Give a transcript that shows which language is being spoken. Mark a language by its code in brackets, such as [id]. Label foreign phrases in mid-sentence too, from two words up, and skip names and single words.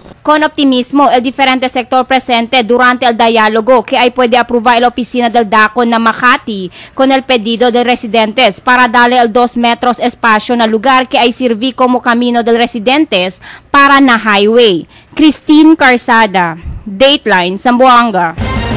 [cbk] Con optimismo, el diferente sector presente durante el diálogo que ay puede aprobar la oficina del DACON na Makati con el pedido de residentes para darle el 2 metros espacio na lugar que ay sirvi como camino del residentes para na highway. Christine Carsada, Dateline, Zamboanga.